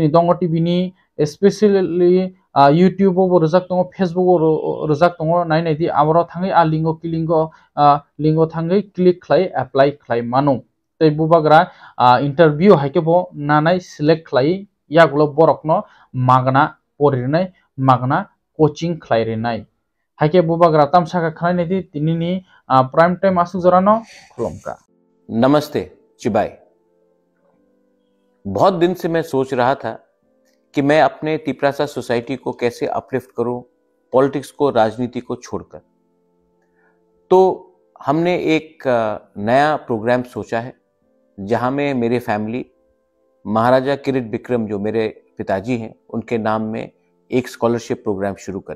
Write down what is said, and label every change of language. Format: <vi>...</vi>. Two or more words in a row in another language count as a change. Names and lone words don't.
<trp>dongo TV ni especially YouTube bo rijak tongo Facebook bo rijak tongo nainai di amaro thangai a lingo thangai click khlai apply khlai mano tei bubagra interview haike bo nanai select khlai yagulo borokno magna porinai magna coaching khlai renai haike bubagra tamsaka khlainai di tinini prime time asuk jorano khulomka</trp> <hi>नमस्ते चिबाई। बहुत दिन से मैं सोच रहा था कि मैं अपने तिपरासा सोसाइटी को कैसे अपलिफ्ट करूं, पॉलिटिक्स को, राजनीति को छोड़कर। तो हमने एक नया प्रोग्राम सोचा है जहां में मेरे फैमिली महाराजा किरीट बिक्रम जो मेरे पिताजी हैं उनके नाम में एक</hi> <en>scholarship program</en> <hi>शुरू करें।</hi>